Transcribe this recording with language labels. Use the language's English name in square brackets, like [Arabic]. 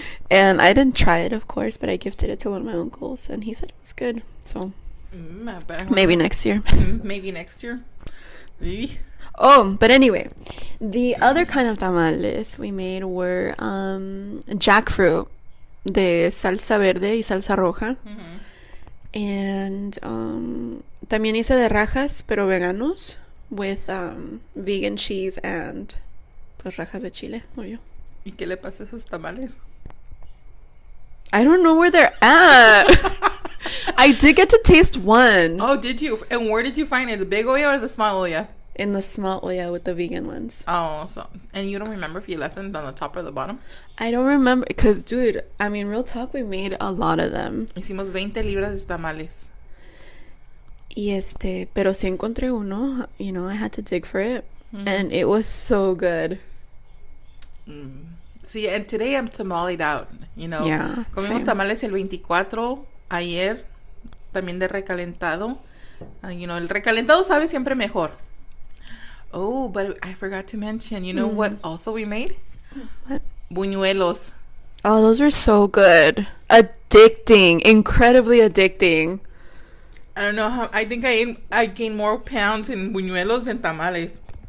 [English] And I didn't try it, of course, but I gifted it to one of my uncles, and he said it was good. So maybe next year. Maybe next year. Oh, but anyway, the other kind of tamales we made were jackfruit [Spanish] de salsa verde y salsa roja. And también hice de rajas, pero veganos, [English] with vegan cheese and [Spanish] pues rajas de chile, obvio. ¿Y qué le pasa a esos tamales? [English] I don't know where they're at. I did get to taste one. Oh, did you? And where did you find it? The big olla or the small olla? In the small olla with the vegan ones. Oh, and you don't remember if you left them on the top or the bottom? I don't remember, because, dude, I mean, real talk, we made a lot of them. [Spanish] Hicimos 20 libras de tamales. Y pero sí encontré uno, [English] you know, I had to dig for it. And it was so good. See, and today I'm tamaleed out, you know. Yeah, [Spanish] Comimos [English] same. [Spanish] tamales el 24 ayer también de recalentado. El recalentado sabe siempre mejor. [English] Oh, but I forgot to mention, you know what also we made? What? Buñuelos. Oh, those were so good. Addicting. Incredibly addicting. I don't know how. I think I gained more pounds in buñuelos than tamales.